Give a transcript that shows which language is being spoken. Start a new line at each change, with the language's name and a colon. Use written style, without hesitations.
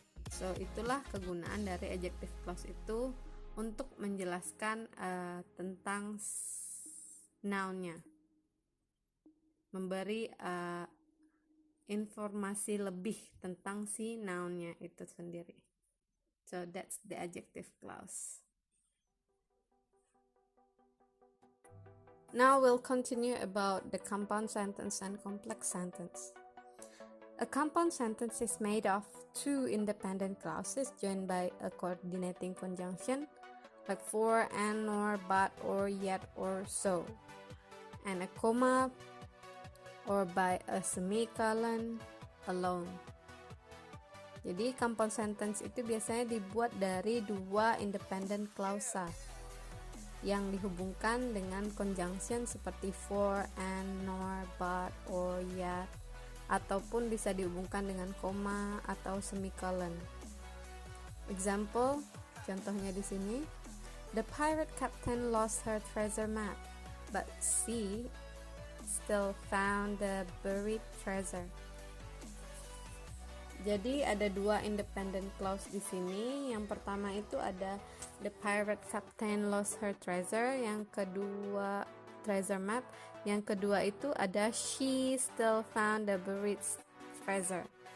Indonesian: So itulah kegunaan dari adjective clause itu untuk menjelaskan tentang nounnya, memberi informasi lebih tentang si nounnya itu sendiri.
English: So that's the adjective clause. Now we'll continue about the compound sentence and complex sentence. A compound sentence is made of two independent clauses joined by a coordinating conjunction like for, and, nor, but, or, yet, or, so, and a comma, or by a semicolon alone.
Indonesian: Jadi compound sentence itu biasanya dibuat dari dua independent clausa yang dihubungkan dengan conjunction seperti for, and, nor, but, or, yet, ataupun bisa dihubungkan dengan koma atau semicolon.
English: Example, contohnya di sini, the pirate captain lost her treasure map, but she still found the buried treasure.
Indonesian: Jadi ada dua independent clause di sini. Yang pertama itu ada the pirate captain lost her treasure, yang kedua treasure map, yang kedua itu ada she still found the buried treasure.